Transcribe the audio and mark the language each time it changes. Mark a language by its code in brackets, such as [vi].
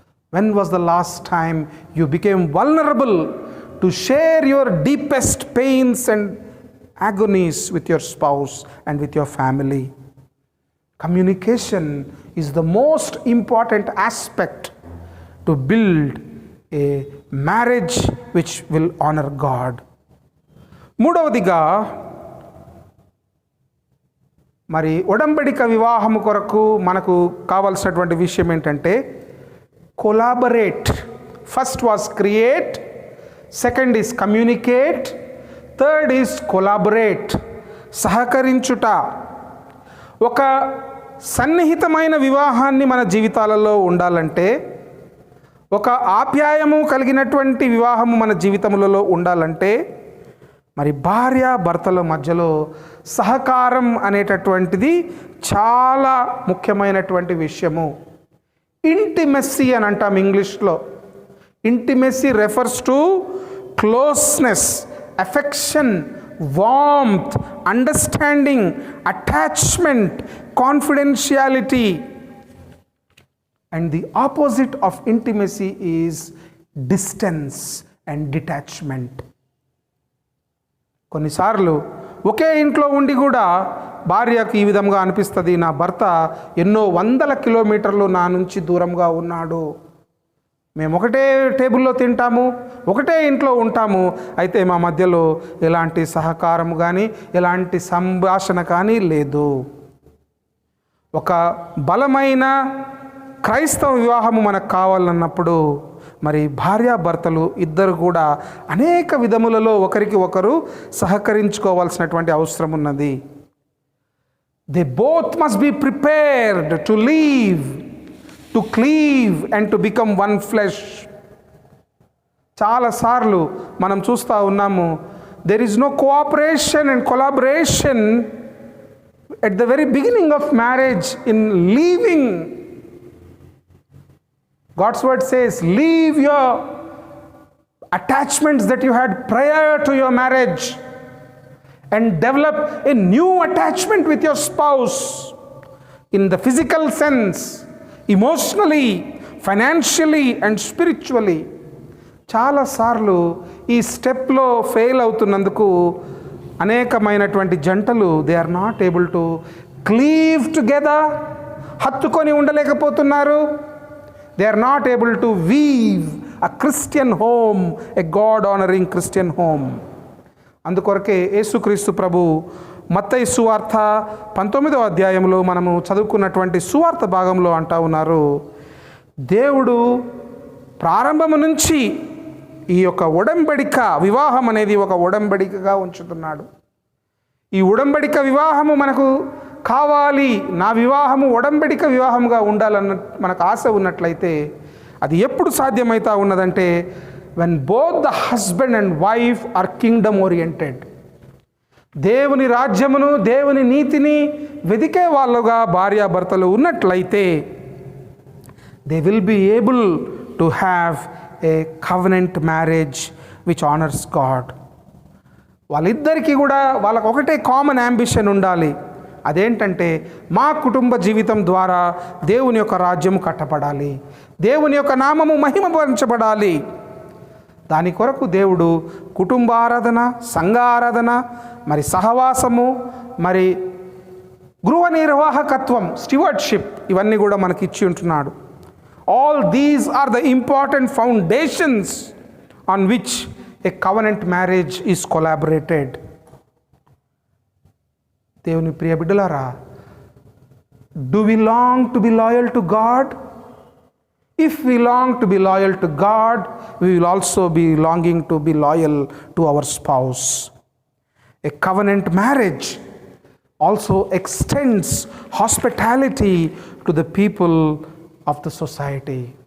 [en] When was the last time you became vulnerable to share your deepest pains and agonies with your spouse and with your family? Communication is the most important aspect to build a marriage which will honor God. [te] మూడవదిగా, మరి ఒడంబడిక వివాహము కొరకు మనకు కావాల్సినటువంటి విషయం ఏంటంటే collaborate. [en] First was create, second is communicate, third is collaborate. సహకరించుట. [te] ఒక సన్నిహితమైన వివాహాన్ని మన జీవితాలలో ఉండాలంటే, ఒక ఆప్యాయము కలిగినటువంటి వివాహము మన జీవితములలో ఉండాలంటే, మరి భార్య భర్తల మధ్యలో సహకారం అనేటటువంటిది చాలా ముఖ్యమైనటువంటి విషయము. [en] intimacy [te] అని అంటాం ఇంగ్లీష్లో. [en] Intimacy refers to closeness, affection, warmth, understanding, attachment, confidentiality. And the opposite of intimacy is distance and detachment. [te] కొన్నిసార్లు ఒకే ఇంట్లో ఉండి కూడా భార్యకు ఈ విధంగా అనిపిస్తుంది, నా భర్త ఎన్నో వందల కిలోమీటర్లు నా నుంచి దూరంగా ఉన్నాడు. మేము ఒకటే టేబుల్లో తింటాము, ఒకటే ఇంట్లో ఉంటాము, అయితే మా మధ్యలో ఎలాంటి సహకారం కానీ ఎలాంటి సంభాషణ కానీ లేదు. ఒక బలమైన క్రైస్తవ వివాహము మనకు కావాలన్నప్పుడు మరి భార్యాభర్తలు ఇద్దరు కూడా అనేక విధములలో ఒకరికి ఒకరు సహకరించుకోవాల్సినటువంటి అవసరం ఉన్నది. [en] They both must be prepared to leave, to cleave and to become one flesh. [te] చాలాసార్లు మనం చూస్తూ ఉన్నాము, [en] There is no cooperation and collaboration at the very beginning of marriage in leaving. God's word says, leave your attachments that you had prior to your marriage and develop a new attachment with your spouse in the physical sense, emotionally, financially and spiritually. [te] చాలా సార్లు ఈ స్టెప్లో fail అవుతున్నందుకు అనేకమైనటువంటి జంటలు [en] they are not able to cleave together, [te] హత్తుకొని ఉండలేకపోతున్నారు. [en] They are not able to weave a Christian home, a God-honoring Christian home. [te] అందుకొరకే యేసుక్రీస్తు ప్రభు మత్తయి సువార్త 19వ అధ్యాయంలో మనము చదువుకున్నటువంటి సువార్త భాగంలో అంటా ఉన్నారు, దేవుడు ప్రారంభము నుంచి ఈ యొక్క ఉడంబడిక వివాహం అనేది ఒక ఉడంబడికగా ఉంచుతున్నాడు. ఈ ఉడంబడిక వివాహము మనకు కావాలి, నా వివాహము ఉడంబడిక వివాహంగా ఉండాలన్న మనకు ఆశ ఉన్నట్లయితే అది ఎప్పుడు సాధ్యమవుతా ఉన్నదంటే [en] when both the husband and wife are kingdom oriented. [te] దేవుని రాజ్యమును దేవుని నీతిని వెదికే వాళ్ళుగా భార్యాభర్తలు ఉన్నట్లయితే [en] they will be able to have a covenant marriage which honors God. [te] వాళ్ళిద్దరికీ కూడా వాళ్ళకు ఒకటే కామన్ యాంబిషన్ ఉండాలి. అదేంటంటే మా కుటుంబ జీవితం ద్వారా దేవుని యొక్క రాజ్యం కట్టబడాలి, దేవుని యొక్క నామము మహిమపరచబడాలి. దాని కొరకు దేవుడు కుటుంబ ఆరాధన, సంఘ ఆరాధన, మరి సహవాసము, మరి గృహ నిర్వాహకత్వం, స్టివర్డ్షిప్, ఇవన్నీ కూడా మనకి ఇచ్చి ఉంటున్నాడు. [en] All these are the important foundations on which a covenant marriage is collaborated. [te] దేవుని ప్రియ బిడ్డలారా, [en] do we long to be loyal to God? If we long to be loyal to God, we will also be longing to be loyal to our spouse. A covenant marriage also extends hospitality to the people of the society.